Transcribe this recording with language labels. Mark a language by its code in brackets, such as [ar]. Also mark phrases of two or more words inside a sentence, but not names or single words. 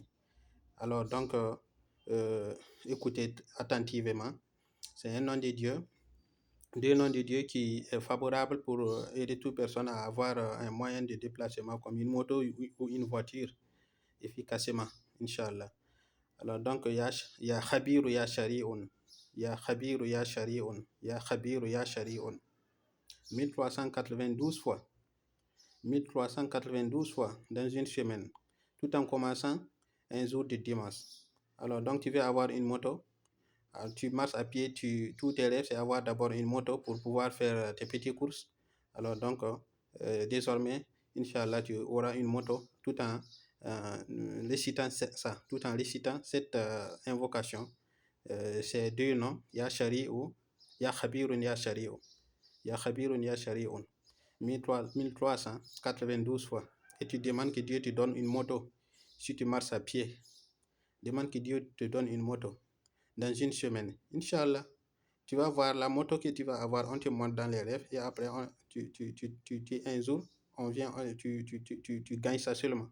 [fr] Alors donc, écoutez attentivement. C'est un nom de Dieu. Deux noms de Dieu qui est favorable pour aider toute personne à avoir un moyen de déplacement comme une moto ou une voiture efficacement, Inch'Allah. Alors donc, [ar] يا خبيرُ يا شريعٌ، يا خبيرُ يا شريعٌ، يا خبيرُ يا شريعٌ. [fr] 1392 fois. 1392 fois dans une semaine, tout en commençant un jour de dimanche. Alors donc, tu veux avoir une moto. Alors, tu marches à pied, tout tes rêves, c'est avoir d'abord une moto pour pouvoir faire tes petites courses. Alors donc, désormais, Inch'Allah, tu auras une moto tout en récitant ça, tout en récitant cette invocation. C'est deux noms, [ar] يا شريعُ، يا خبيرٌ يا شريعُ، يا خبيرٌ يا شريعٌ, 1392 fois. [fr] Et tu demandes que Dieu te donne une moto si tu marches à pied. Demande que Dieu te donne une moto dans une semaine. Inch'Allah, tu vas voir la moto que tu vas avoir, on te montre dans les rêves et après, un jour, on vient, tu gagnes ça seulement.